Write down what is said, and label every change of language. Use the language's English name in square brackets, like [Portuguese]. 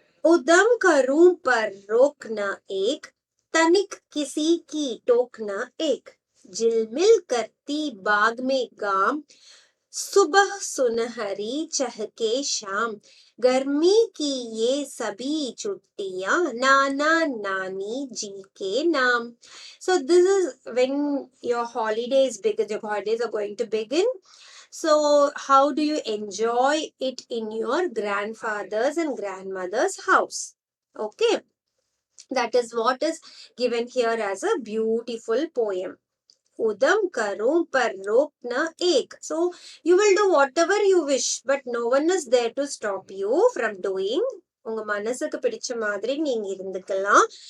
[Hindi] उदम करूं पर रोकना एक, तनिक किसी की टोकना एक, झिलमिल करती बाग में गाम, सुबह सुनहरी चहके शाम, गर्मी की ये सभी छुट्टियां नाना नानी जी के नाम. [English] So this is when your holidays begin, your holidays are going to begin. So how do you enjoy it in your grandfather's and grandmother's house? Okay, that is what is given here as a beautiful poem. [Hindi] Udam karum par rokna ek. [English] So you will do whatever you wish, but no one is there to stop you from doing. [Tamil] உங்க மனசுக்கு பிடிச்ச மாதிரி நீங்க இருந்துக்கலாம்.